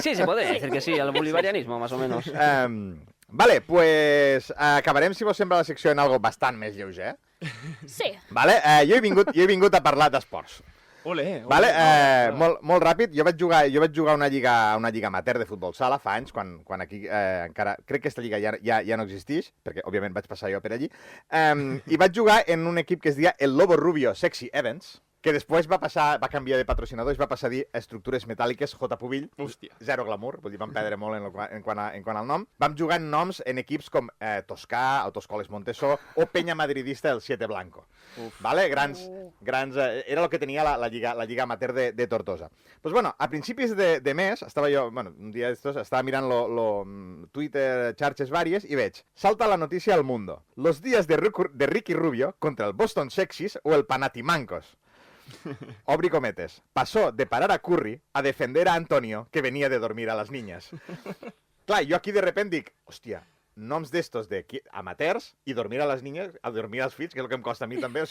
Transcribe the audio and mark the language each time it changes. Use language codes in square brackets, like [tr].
[es] Sí, se puede decir que sí, al bolivarianismo, más o menos. [ca] Vale, pues acabarem, si vos sembla, la secció en algo bastant més lleuger. sí. Vale? Jo he vingut a parlar d'esports. Ole. Vale? Molt ràpid, jo vaig jugar a una lliga amateur de futbol sala fa anys, quan aquí encara... Crec que aquesta lliga ja no existeix, perquè, òbviament, vaig passar jo per allí. I vaig jugar en un equip que es deia el Lobo Rubio Sexy Events, que després va canviar de patrocinador i es va passar a dir Estructures Metàl·liques J. Pubill. Hòstia. Zero glamour, vull dir, vam perdre molt en quant al nom. Vam jugar en noms en equips com Toscà, Autoscoles Montessó o Penya Madridista del Siete Blanco. Vale? Grans, era el que tenia la lliga amateur de Tortosa. [es] Pues bueno, [ca] a principis de mes, estava jo, bueno, un dia d'estos, estava mirant Twitter, xarxes vàries, i veig, salta la notícia al Mundo. [es] Los días de Ricky Rubio contra el Boston Sexys o el Panathinaikos. Obri cometes. Pasó de parar a Curry a defender a Antonio, que venía de dormir a las niñas. [ca] Clar, jo aquí [es] de repente [ca] dic, hòstia, noms d'estos de amateurs i dormir a les niñas, a dormir als fills, que és el que em costa a mi també.